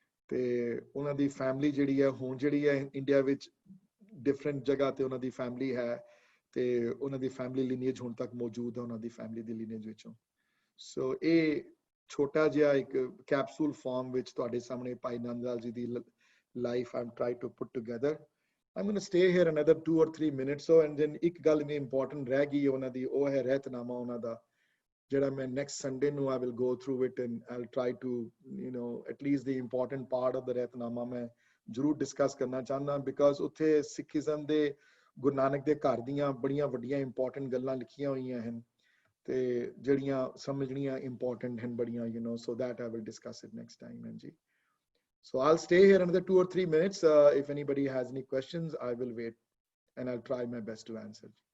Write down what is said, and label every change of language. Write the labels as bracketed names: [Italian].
[Punjabi] ਤੇ ਉਹਨਾਂ ਦੀ ਫੈਮਿਲੀ ਜਿਹੜੀ ਹੈ ਹੁਣ ਜਿਹੜੀ ਹੈ ਇੰਡੀਆ ਵਿੱਚ ਡਿਫਰੈਂਟ ਜਗ੍ਹਾ ਤੇ ਉਹਨਾਂ ਦੀ ਫੈਮਿਲੀ ਹੈ। ਤੇ ਉਹਨਾਂ ਦੀ ਫੈਮਿਲੀ ਲੀਨੀਏਜ ਹੁਣ ਤੱਕ ਮੌਜੂਦ ਹੈ ਉਹਨਾਂ ਦੀ ਫੈਮਿਲੀ ਦੀ ਲੀਨੀਏਜ ਵਿੱਚੋਂ। ਸੋ ਇਹ ਛੋਟਾ ਜਿਹਾ ਇੱਕ ਕੈਪਸੂਲ ਫਾਰਮ ਵਿੱਚ ਤੁਹਾਡੇ ਸਾਹਮਣੇ ਭਾਈ ਨੰਦ ਲਾਲ ਜੀ ਦੀ life Aam [English] Try to put together. I'm going to stay here another 2 or 3 minutes. So and then [Punjabi] ਇੱਕ ਗੱਲ ਵੀ ਇੰਪੋਰਟੈਂਟ ਰਹਿ ਗਈ ਉਹਨਾਂ ਦੀ, ਉਹ ਹੈ ਰਹਿਤਨਾਮਾ ਉਹਨਾਂ ਦਾ, ਜਿਹੜਾ ਮੈਂ [English] next Sunday [Punjabi] ਨੂੰ [English] I will go through it and I'll try to at least the important part of the [Punjabi] ਰਹਿਤਨਾਮਾ ਮੈਂ ਜ਼ਰੂਰ ਡਿਸਕਸ ਕਰਨਾ ਚਾਹੁੰਦਾ, ਬਿਕਾਜ਼ ਉੱਥੇ ਸਿੱਖੀਜ਼ਮ ਦੇ ਗੁਰੂ ਨਾਨਕ ਦੇ ਘਰ ਦੀਆਂ ਬੜੀਆਂ ਵੱਡੀਆਂ ਇੰਪੋਰਟੈਂਟ ਗੱਲਾਂ ਲਿਖੀਆਂ ਹੋਈਆਂ ਹਨ ਤੇ ਜਿਹੜੀਆਂ ਸਮਝਣੀਆਂ ਇੰਪੋਰਟੈਂਟ ਹਨ ਬੜੀਆਂ, [English] so that I will discuss it next time. Anji, so I'll stay here another 2 or 3 minutes. If anybody has any questions, I will wait and I'll try my best to answer.